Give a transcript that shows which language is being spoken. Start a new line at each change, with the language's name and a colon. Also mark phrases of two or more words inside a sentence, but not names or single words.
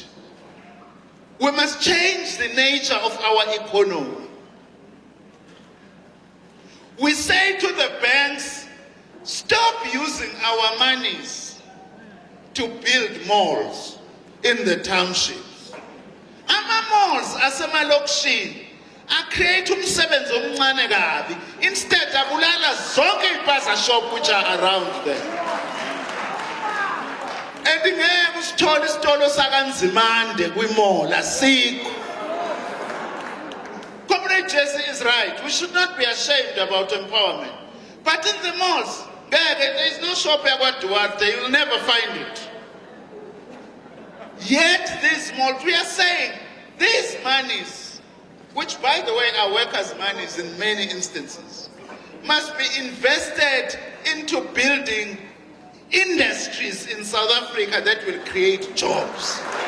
English: We must change the nature of our economy. We say to the banks, stop using our monies to build malls in the townships.
Zulu: Ama malls asemalokishini create umsebenzi omncane kabi instead abulala zonke ipaza shop
English: which are around there.
Zulu: And ngeke usithole isitolo sakaNzimande kwimall asikho.
English: Comrade Jesse is right. We should not be ashamed about empowerment. But in the malls, there is no shop at Duarte. You will never find it. Yet these malls, we are saying these monies, which by the way are workers' monies in many instances, must be invested into building industries in South Africa that will create jobs.